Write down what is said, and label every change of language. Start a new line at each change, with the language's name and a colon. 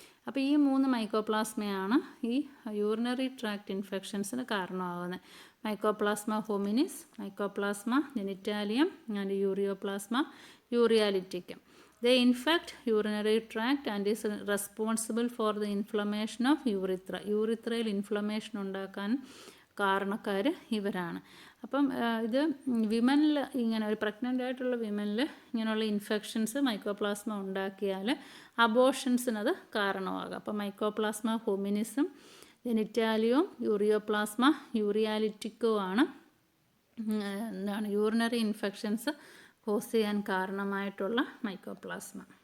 Malayalam: അപ്പോൾ ഈ 3 മൈക്കോപ്ലാസ്മയാണ് ഈ യൂറിനറി ട്രാക്ട് ഇൻഫെക്ഷൻസിന് കാരണമാകുന്നത്. Mycoplasma ഹോമിനിസ്, mycoplasma ജെനിറ്റാലിയം and യൂറിയാലിറ്റിക്കും.
English: They infect urinary tract and is responsible for the inflammation of urethra.
Malayalam: യൂറിത്രയിൽ inflammation ഉണ്ടാക്കാൻ കാരണക്കാർ ഇവരാണ്. അപ്പം ഇത് വിമനിൽ ഇങ്ങനെ ഒരു പ്രഗ്നൻ്റ് ആയിട്ടുള്ള വിമനിൽ ഇങ്ങനെയുള്ള ഇൻഫെക്ഷൻസ് മൈക്കോപ്ലാസ്മ ഉണ്ടാക്കിയാൽ അബോർഷൻസിനത് കാരണമാകും. അപ്പം മൈക്കോപ്ലാസ്മ ഹോമിനിസും ജെനിറ്റാലിയവും യൂറിയാലിറ്റിക്കുമാണ് എന്താണ് യൂറിനറി ഇൻഫെക്ഷൻസ് കോസ് ചെയ്യാൻ കാരണമായിട്ടുള്ള മൈക്കോപ്ലാസ്മ.